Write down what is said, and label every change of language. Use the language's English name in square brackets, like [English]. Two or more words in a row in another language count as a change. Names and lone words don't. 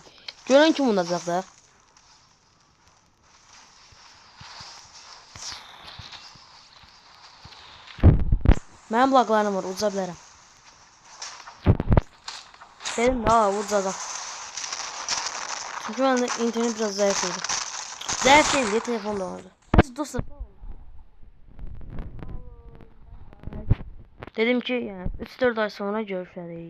[Azerbaijani] Görən kim olacaq da? Mənim laqlarım var, uca bilərəm. Dedim ha, ucacam. [Turkish] Çünkü bende internet biraz zayıf oldu. Zayıf değil diye telefon da vardı. Neyse dostlar. Dedim ki yani 3-4 ay sonra görüşürüz.